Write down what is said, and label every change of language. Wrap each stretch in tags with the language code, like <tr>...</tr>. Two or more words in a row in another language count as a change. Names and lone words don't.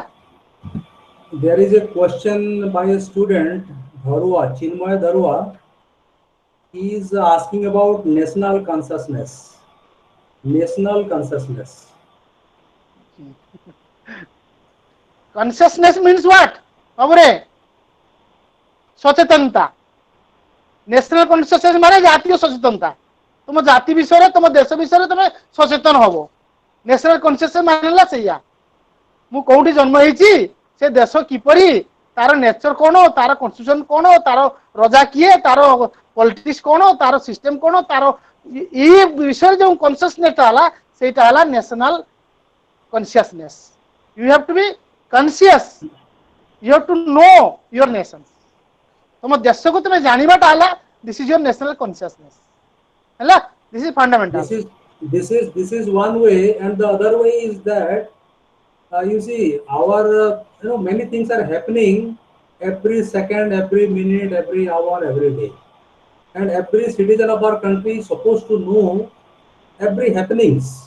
<en>There is a question by a student, Dharua, Chinmay Dharua. He is asking about national consciousness. National consciousness. Consciousness means what?</en> <or>Amore, सचेतनता.</or> <en>national consciousness</en> <or>ମାନେ ଜାତୀୟ ସଚେତନତା. ତୁମ ଜାତି ବିଷୟ ତୁମ ଦେଶ ବିଷୟ ତୁମ ସଚେତନ ହବ.</or> <en>national consciousness</en> <or>ମାନଲା ସଇଆ ମୁ କେଉଁଠି ଜନ୍ମ ହେଛି ସେ ଦେଶ କିପରି ତା'ର ନେଚର କ'ଣ, ତା'ର କନଷ୍ଟିଚ୍ୟୁସନ କ'ଣ, ତା'ର ରାଜା କିଏ, ତା'ର ପଲିଟିକ୍ସ କ'ଣ, ତା'ର ସିଷ୍ଟମ କ'ଣ, ତା'ର ଏ ବିଷୟ ଯୋ କନସିୟସନେସ ହେଲା ସେଇଟା ହେଲା</or> <en>national consciousness. You have to be conscious, you have to know your nation.</en> <or>ତୁମ ଦେଶକୁ ତୁମ ଜାଣିବାଟା ହେଲା</or> <en>this is your national consciousness. हला this is fundamental. This is one way, and the other way is that you see our many things are happening every second, every minute, every hour, every day, and every citizen of our country is supposed to know every happenings.</en>